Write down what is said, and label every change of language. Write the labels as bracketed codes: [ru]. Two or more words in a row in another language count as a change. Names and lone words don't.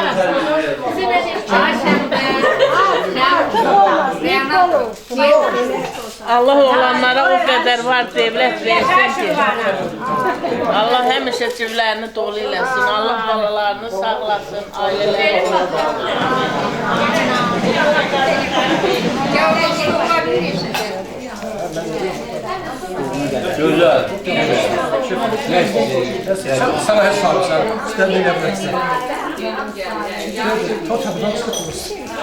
[az] Allah olanlara o qədər var, devlət versin ki. Allah həmişə ciblərini dolu eləsin. Allah balalarını sağlasın, ailələri. [tr] Güzel. Sana hep sağlık sen. İstediğini yapacaksın. Çok çabuk çıkıyoruz.